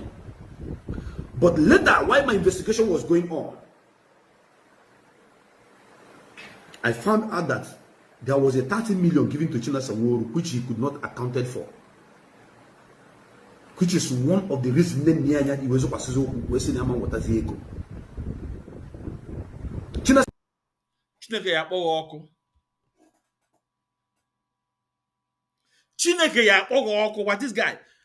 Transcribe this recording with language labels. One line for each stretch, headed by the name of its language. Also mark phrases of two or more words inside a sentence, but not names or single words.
English: But later, while my investigation was going on, I found out that there was a 30 million given to Chinasa Nworo, which he could not accounted for. Which is one of the reasons he was wasting water.
Igbo: Chineke ya akpọghị ọkụ. Chineke ya akpọghị ọkụ.
English: What this guy?